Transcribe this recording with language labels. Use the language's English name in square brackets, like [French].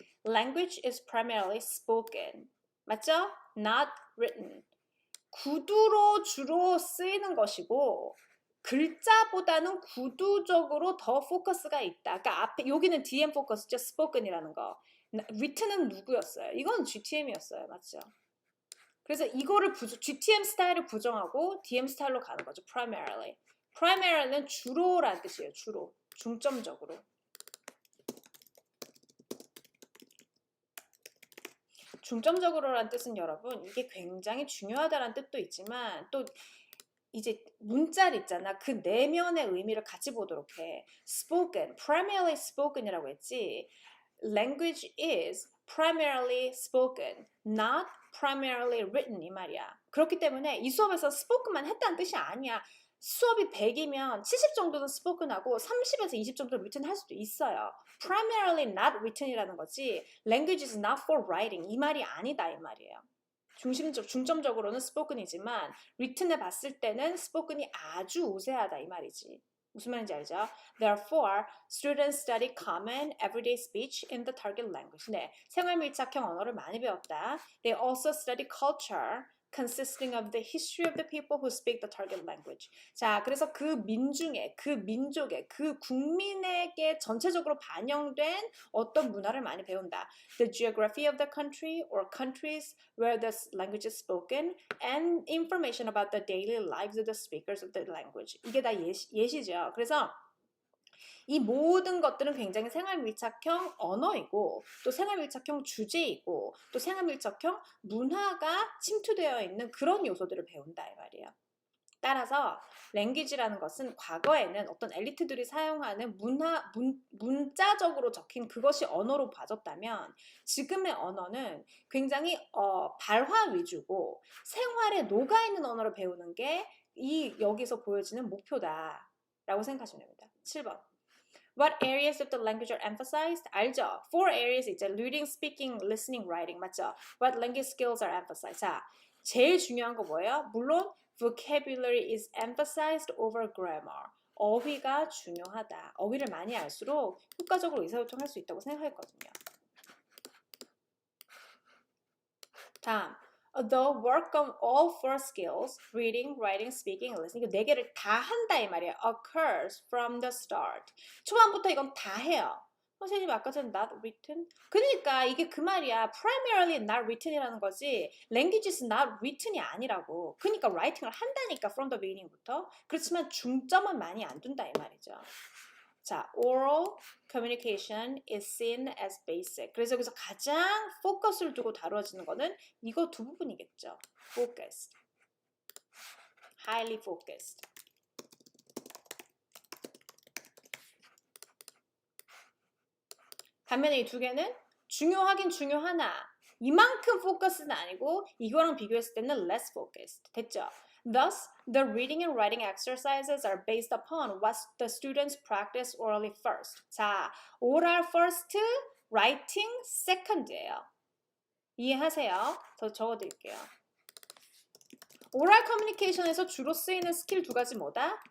[English] Language is primarily spoken. [Korean] 맞죠? [English] Not written. [Korean] 구두로 주로 쓰이는 것이고 글자보다는 구두적으로 더 포커스가 있다. 그러니까 앞에 여기는 DM 포커스죠. spoken이라는 거. written은 누구였어요? 이건 GTM이었어요. 맞죠? 그래서 이거를 GTM 스타일을 부정하고 DM 스타일로 가는 거죠. [English] primarily. [Korean] primary는 주로라는 뜻이에요. 주로. 중점적으로. 중점적으로라는 뜻은 여러분 이게 굉장히 중요하다는 뜻도 있지만 또 이제 문자리 있잖아. 그 내면의 의미를 같이 보도록 해. [English] spoken, primarily spoken이라고 했지. language is primarily spoken, not primarily written [Korean] 이 말이야. 그렇기 때문에 이 수업에서 spoken만 했다는 뜻이 아니야. 수업이 100이면 70 정도는 spoken하고 30에서 20 정도는 written 할 수도 있어요. [English] primarily not written [Korean] 이라는 거지 [English] language is not for writing [Korean] 이 말이 아니다 이 말이에요. 중점적으로는 spoken이지만 written에 봤을 때는 spoken이 아주 우세하다 이 말이지. 무슨 말인지 알죠? [English] Therefore, students study common everyday speech in the target language. [Korean] 네, 생활 밀착형 언어를 많이 배웠다. [English] They also study culture consisting of the history of the people who speak the target language. [Korean] 자, 그래서 그 민중의, 그 민족의, 그 국민에게 전체적으로 반영된 어떤 문화를 많이 배운다. [English] The geography of the country or countries where the language is spoken and information about the daily lives of the speakers of the language. [Korean] 이게 다 예시죠. 그래서 이 모든 것들은 굉장히 생활밀착형 언어이고 또 생활밀착형 주제이고 또 생활밀착형 문화가 침투되어 있는 그런 요소들을 배운다 이 말이에요. 따라서 랭귀지라는 것은 과거에는 어떤 엘리트들이 사용하는 문자적으로 적힌 그것이 언어로 봐졌다면 지금의 언어는 굉장히 발화 위주고 생활에 녹아있는 언어를 배우는 게 여기서 보여지는 목표다라고 생각하시면 됩니다. 7번. [English] What areas of the language are emphasized? [Korean] 알죠? [English] Four areas [Korean] 있죠. [English] Reading, speaking, listening, writing. [Korean] 맞죠? [English] What language skills are emphasized? [Korean] 자, 제일 중요한 거 뭐예요? [English] 물론 vocabulary is emphasized over grammar. [Korean] 어휘가 중요하다. 어휘를 많이 알수록 효과적으로 의사소통할 수 있다고 생각했거든요. 다음. [English] The work of all four skills, reading, writing, speaking, and listening, [Korean] 이거 네 개를 다 한다 이 말이에요. [English] occurs from the start. [Korean] 초반부터 이건 다 해요. 선생님 아까 전에 not written? 그러니까 이게 그 말이야. [English] primarily not written [Korean] 이라는 거지. [English] language is not written [Korean] 이 아니라고. 그러니까 writing을 한다니까 [English] from the beginning [Korean] 부터. 그렇지만 중점은 많이 안 둔다 이 말이죠. [English] 자, oral communication is seen as basic. [Korean] 그래서 여기서 가장 포커스를 두고 다루어지는 거는 이거 두 부분이겠죠. [English] focused, highly focused. [Korean] 반면에 이 두 개는 중요하긴 중요하나 이만큼 포커스는 아니고 이거랑 비교했을 때는 less focused. 됐죠? [English] Thus, the reading and writing exercises are based upon what the students practice orally first. 자, oral first, writing second [Korean] 예요. 이해하세요? 저 적어드릴게요. oral communication에서 주로 쓰이는 스킬 두 가지 뭐다?